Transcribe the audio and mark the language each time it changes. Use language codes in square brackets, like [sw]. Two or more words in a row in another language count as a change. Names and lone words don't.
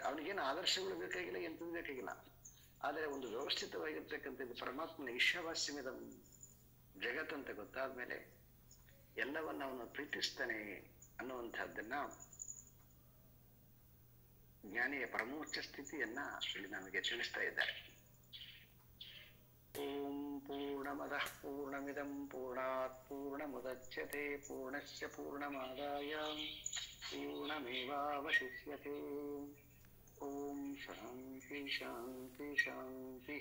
[kn] ಅವನಿಗೇನು ಆದರ್ಶಗಳು ಬೇಕಾಗಿಲ್ಲ, ಎಂಥದ್ದು ಬೇಕಾಗಿಲ್ಲ. ಆದರೆ ಒಂದು ವ್ಯವಸ್ಥಿತವಾಗಿರ್ತಕ್ಕಂಥದ್ದು ಪರಮಾತ್ಮನ ಈಶಾವಾಸ್ಯದ ಜಗತ್ತಂತ ಗೊತ್ತಾದ್ಮೇಲೆ ಎಲ್ಲವನ್ನ ಅವನು ಪ್ರೀತಿಸ್ತಾನೆ ಅನ್ನುವಂಥದ್ದನ್ನ ಜ್ಞಾನಿಯ ಪರಮೋಚ್ಚ ಸ್ಥಿತಿಯನ್ನ ಇಲ್ಲಿ ನಮಗೆ ತಿಳಿಸ್ತಾ ಇದ್ದಾರೆ. [sa] ओं पूर्णमदः पूर्णमिदं पूर्णात् पूर्णमुदच्यते पूर्णस्य पूर्णमादाय पूर्णमेवावशिष्यते. ओं शांति शांति शांति.